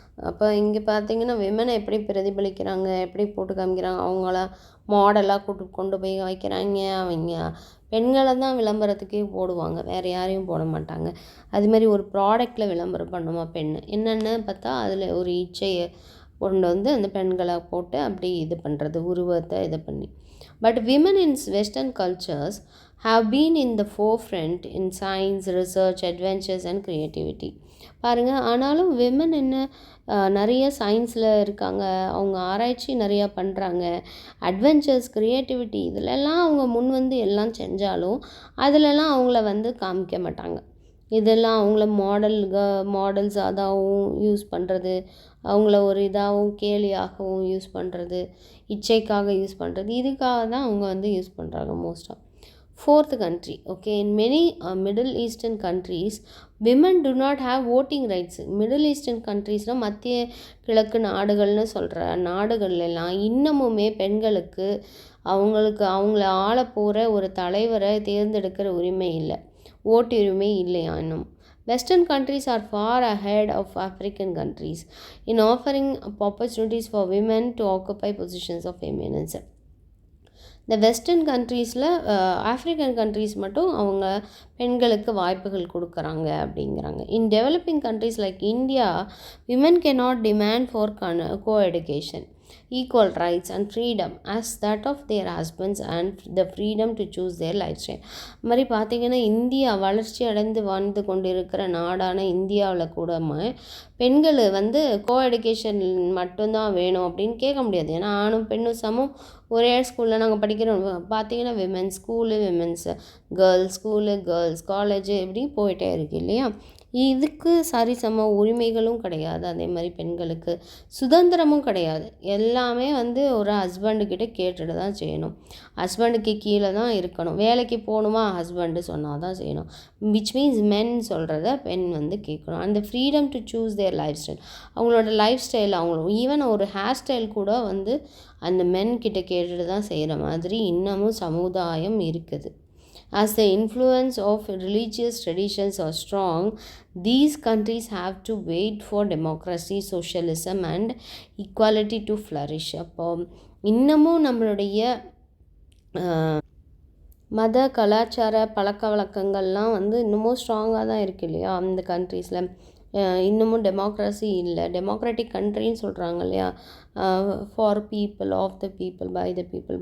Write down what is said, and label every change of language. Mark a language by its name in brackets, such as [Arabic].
[Tamil] அப்போ இங்கே பார்த்தீங்கன்னா விமனை எப்படி பிரதிபலிக்கிறாங்க, எப்படி போட்டு காமிக்கிறாங்க, அவங்கள மாடலாக கொண்டு போய் வைக்கிறாங்க. அவங்க பெண்களை தான் விளம்பரத்துக்கே போடுவாங்க, வேறு யாரையும் போட மாட்டாங்க. அதுமாதிரி ஒரு ப்ராடக்டில் விளம்பரம் பண்ணுமா பெண், என்னென்னு பார்த்தா அதில் ஒரு இச்சையை கொண்டு வந்து அந்த பெண்களை போட்டு அப்படி இது பண்ணுறது, உருவத்தை இது பண்ணி. [English] But women in western cultures have been in the forefront in science, research, adventures and creativity. [Tamil] பாருங்கள், ஆனாலும் விமன் என்ன நிறைய சயின்ஸில் இருக்காங்க, அவங்க ஆராய்ச்சி நிறையா பண்ணுறாங்க, அட்வென்ச்சர்ஸ், க்ரியேட்டிவிட்டி இதிலெல்லாம் அவங்க முன் வந்து எல்லாம் செஞ்சாலும் அதிலெல்லாம் அவங்கள வந்து காமிக்க மாட்டாங்க. இதெல்லாம் அவங்கள மாடல்ஸ் அதாகவும் யூஸ் பண்ணுறது, அவங்கள ஒரு இதாகவும் கேலியாகவும் யூஸ் பண்ணுறது, இச்சைக்காக யூஸ் பண்ணுறது, இதுக்காக தான் அவங்க வந்து யூஸ் பண்ணுறாங்க மோஸ்ட்டாக. [English] Fourth country, okay, in many Middle Eastern countries, women do not have voting rights. Middle Eastern countries [Tamil] னால் மத்திய கிழக்கு நாடுகள்னு சொல்கிற நாடுகள்லாம் இன்னமுமே பெண்களுக்கு அவங்கள ஆள போகிற ஒரு தலைவரை தேர்ந்தெடுக்கிற உரிமை இல்லை, ஓட்டு உரிமை இல்லையா இன்னும். [English] Western countries are far ahead of African countries in offering opportunities for women to occupy positions of eminence. [Tamil] இந்த வெஸ்டர்ன் கண்ட்ரீஸில் ஆஃப்ரிக்கன் கண்ட்ரீஸ் மட்டும் அவங்க பெண்களுக்கு வாய்ப்புகள் கொடுக்குறாங்க அப்படிங்கிறாங்க. [English] In developing countries like India, women cannot demand for co-education, equal rights and freedom as that of their husbands and the freedom to choose their lifestyle. [Tamil] மாதிரி பார்த்திங்கன்னா இந்தியா வளர்ச்சி அடைந்து வாழ்ந்து கொண்டிருக்கிற நாடான இந்தியாவில் கூட பெண்கள் வந்து கோஎடுகேஷன் மட்டும்தான் வேணும் அப்படின்னு கேட்க முடியாது. ஏன்னா ஆணும் பெண்ணும் சமம், ஒரே ஸ்கூலில் நாங்கள் படிக்கிறோம். பார்த்திங்கன்னா women's school, women's girls school, girls college இப்படி போயிட்டே இருக்குது இல்லையா. இதுக்கு சரிசம உரிமைகளும் கிடையாது. அதே மாதிரி பெண்களுக்கு சுதந்திரமும் கிடையாது. எல்லாமே வந்து ஒரு ஹஸ்பண்டுக்கிட்ட கேட்டுட்டு தான் செய்யணும். ஹஸ்பண்டுக்கு கீழே தான் இருக்கணும். வேலைக்கு போகணுமா, ஹஸ்பண்டு சொன்னால் தான் செய்யணும். [English] which means [Tamil] மென் சொல்கிறத பெண் வந்து கேட்கணும். அந்த [English] freedom to choose their life style, [Tamil] அவங்களோட லைஃப் ஸ்டைல், அவங்க ஈவன் ஒரு ஹேர் ஸ்டைல் கூட வந்து அந்த மென் கிட்ட கேட்டுட்டு தான் செய்கிற மாதிரி இன்னமும் சமுதாயம் இருக்குது. [English] As the influence of religious traditions are strong, these countries have to wait for democracy, socialism and equality to flourish. [Tamil] அப்போ இன்னமும் நம்மளுடைய மத கலாச்சார பழக்க வழக்கங்கள்லாம் வந்து இன்னமும் ஸ்ட்ராங்காக தான் இருக்குது இல்லையா அந்த கண்ட்ரீஸில். இன்னமும் டெமோக்ரஸி இல்லை. டெமோக்ராட்டிக் கண்ட்ரின்னு சொல்கிறாங்க இல்லையா, [English] for people, of the people, [Tamil] by the people.